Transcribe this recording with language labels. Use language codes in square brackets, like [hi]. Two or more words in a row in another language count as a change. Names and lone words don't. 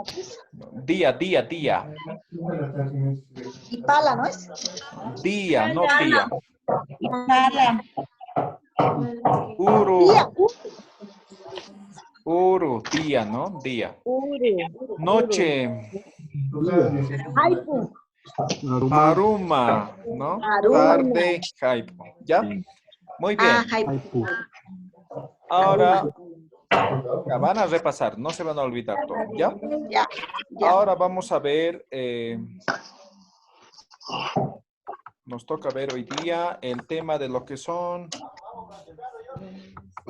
[es] día, día, y pala, ¿no es? día, no día, Pala. uru, Día. uru, día, ¿no? Día, Ure. noche, Aipu. aruma, ¿no? Aruma. Tarde, jaipo, ¿ya? Muy bien. Aipu. Ahora ya van a repasar, no se van a olvidar todo, ¿ya? Ya. Ya. Ahora vamos a ver, nos toca ver hoy día el tema de lo que son